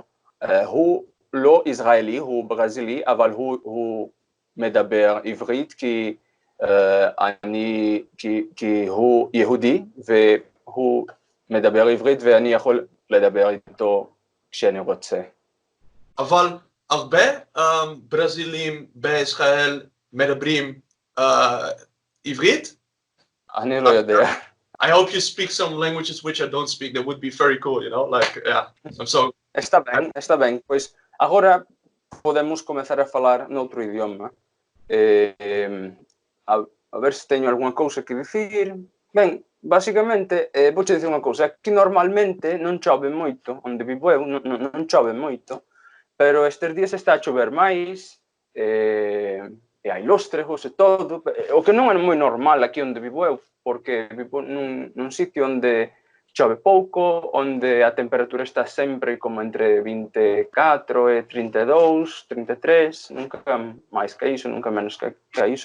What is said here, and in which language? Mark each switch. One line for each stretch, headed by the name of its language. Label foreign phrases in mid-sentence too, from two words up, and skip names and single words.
Hebrew: הוא לא ישראלי, הוא ברזילי, אבל הוא מדבר עברית כי הוא יהודי, והוא מדבר עברית ואני יכול לדבר איתו כשאני רוצה. אבל הרבה, ברזילאים, בישראל, מדברים, עברית.
English: I hope you speak some languages which I don't speak. That would be very cool, you know? Like, yeah. So...
Portuguese: Está bem. Pois agora podemos começar a falar noutro idioma.
Galician: A ver se teño alguma cousa que dicir. Ben, basicamente, vouche dicir unha cousa. Aquí normalmente non chove moito, onde vivo eu non chove moito, pero estes días está a chover máis, e hai lóstregos e todo, o que non é moi normal aquí onde vivo eu, porque vivo nun sitio onde chove pouco, onde a temperatura está sempre como entre 24 e 32, 33, nunca máis que iso, nunca menos que iso.